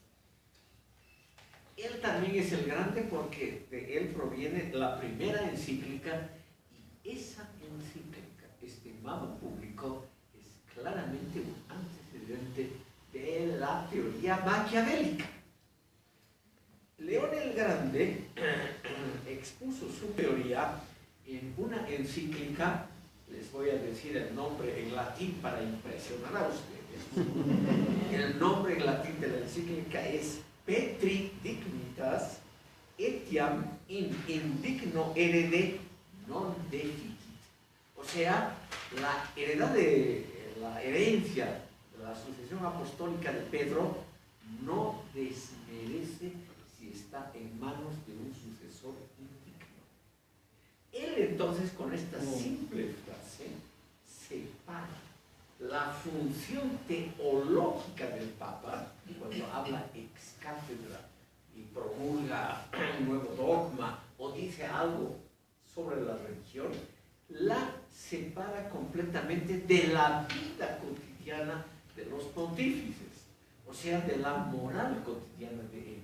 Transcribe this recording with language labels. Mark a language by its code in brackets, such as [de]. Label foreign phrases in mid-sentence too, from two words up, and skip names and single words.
[es] Él también es el Grande porque de él proviene la primera encíclica, y esa encíclica, estimado público, es claramente un antecedente de la teoría maquiavélica. León el Grande expuso su teoría en una encíclica. Les voy a decir el nombre en latín para impresionar a ustedes. El nombre en latín de la encíclica es [la] Petri dignitas etiam in indigno herede non deficit. [es] O sea, la herencia de la sucesión apostólica de Pedro no desmerece si está en manos de un sucesor indigno. Él entonces, con esta simple frase, separa la función teológica del Papa, cuando habla [la] ex cátedra [es] y promulga un nuevo dogma o dice algo sobre la religión, la separa completamente de la vida cotidiana de los pontífices, o sea, de la moral cotidiana de ellos.